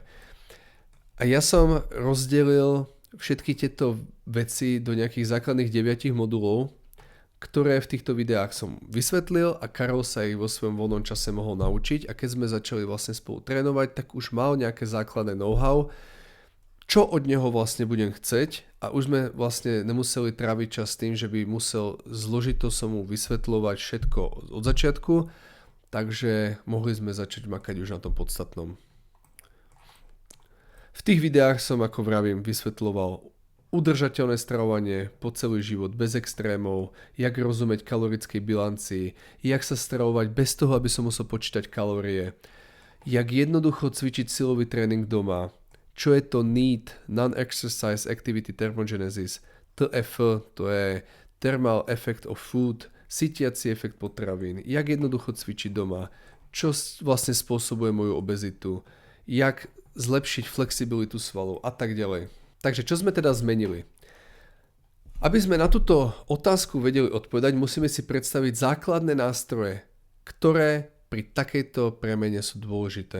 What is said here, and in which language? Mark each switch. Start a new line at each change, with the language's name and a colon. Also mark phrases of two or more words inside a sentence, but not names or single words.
Slovak: A ja som rozdelil všetky tieto veci do nejakých základných 9 modulov, ktoré v týchto videách som vysvetlil a Karol sa ich vo svojom voľnom čase mohol naučiť a keď sme začali vlastne spolu trénovať, tak už mal nejaké základné know-how, čo od neho vlastne budem chceť a už sme vlastne nemuseli tráviť čas tým, že by musel zložito som mu vysvetľovať všetko od začiatku, takže mohli sme začať makať už na tom podstatnom. V tých videách som, ako vravím, vysvetľoval udržateľné stravovanie po celý život bez extrémov, jak rozumieť kalorickej bilancii, jak sa stravovať bez toho, aby som musel počítať kalórie, jak jednoducho cvičiť silový tréning doma, čo je to NEAT,
English: Non-Exercise Activity Thermogenesis,
Slovak: TEF, to je
English: Thermal Effect of Food,
Slovak: sytiaci efekt potravín, jak jednoducho cvičiť doma, čo vlastne spôsobuje moju obezitu, jak zlepšiť flexibilitu svalov a tak ďalej. Takže čo sme teda zmenili? Aby sme na túto otázku vedeli odpovedať, musíme si predstaviť základné nástroje, ktoré pri takejto premene sú dôležité.